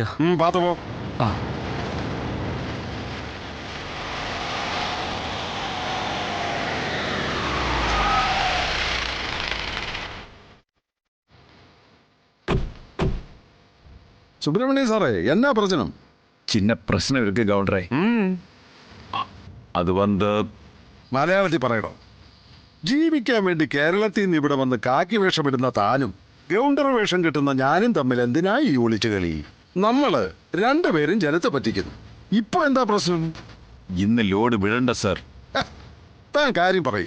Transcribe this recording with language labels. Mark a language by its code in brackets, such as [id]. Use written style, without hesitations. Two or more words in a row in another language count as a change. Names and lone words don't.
[ta] பார்த்து போ. சுப்பிரமணிய சாரே, என்ன பிரச்சனை? சின்ன பிரச்சனை இருக்கு கவுண்டரே. அது வந்து [ml] മലയാളത്തിൽ പറയണം. ജീവിക്കാൻ വേണ്ടി കേരളത്തിൽ നിന്ന് ഇവിടെ വന്ന് കാക്കി വേഷമിടുന്ന താനും ഗൗണ്ടർ വേഷം കിട്ടുന്ന ഞാനും തമ്മിൽ എന്തിനായി ഈ ഒളിച്ചു കളി? നമ്മള് രണ്ടുപേരും ജനത്തെ പറ്റിക്കുന്നു. ഇപ്പൊ എന്താ പ്രശ്നം? ഇന്ന് ലോഡ് വിടണ്ട സർ. താൻ കാര്യം പറയും.